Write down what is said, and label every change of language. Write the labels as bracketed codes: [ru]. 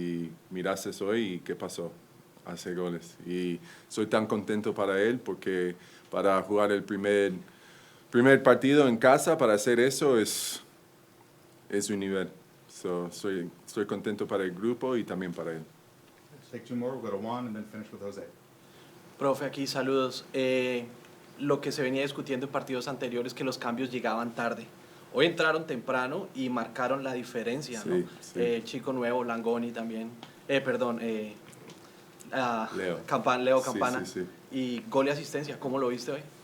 [es] Y miraste hoy y ¿qué pasó? Hace goles. Y soy tan contento para él porque para jugar el primer partido en casa, para hacer eso es un nivel. Estoy contento para el grupo y también para él. [en] Let's take two more, we'll go to Juan and then finish with Jose. [es] Profe, aquí saludos. Lo que se venía discutiendo en partidos anteriores, que los cambios llegaban tarde. Hoy entraron temprano y marcaron la diferencia, Sí, ¿no? sí. Chico nuevo, Langoni también. Leo. Leo. Leo Sí, Campana. sí, sí. Y gol y asistencia, ¿cómo lo viste hoy?